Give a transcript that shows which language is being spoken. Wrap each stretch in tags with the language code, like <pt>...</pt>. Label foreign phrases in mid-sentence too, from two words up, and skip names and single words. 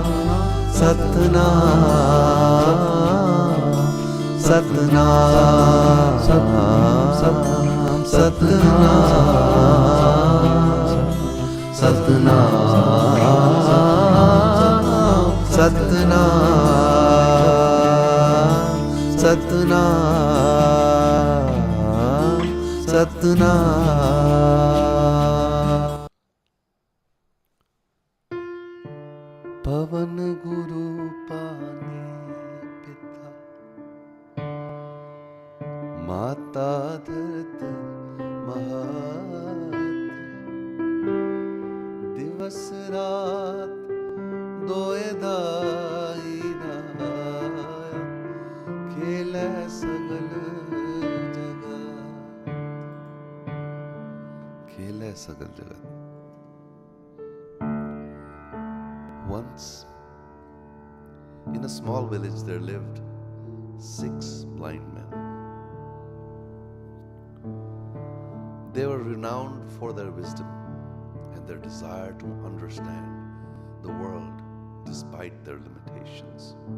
<pa>Satnam, Satnam, Satnam, Satnam, Satnam, Satnam, Satnam, Satnam. ਪਵਣੁ ਗੁਰੂ ਪਾਣੀ ਪਿਤਾ ਮਾਤਾ ਧਰਤਿ ਮਹਤੁ ਦਿਵਸੁ ਰਾਤਿ ਦੁਇ ਦਾਇਆ ਖੇਲੈ ਸਗਲ ਜਗਤੁ ਖੇਲੈ ਸਗਲ ਜਗਤੁ.</pa> <en>Once, in a small village, there lived 6 blind men. They were renowned for their wisdom and their desire to understand the world despite their limitations.</en>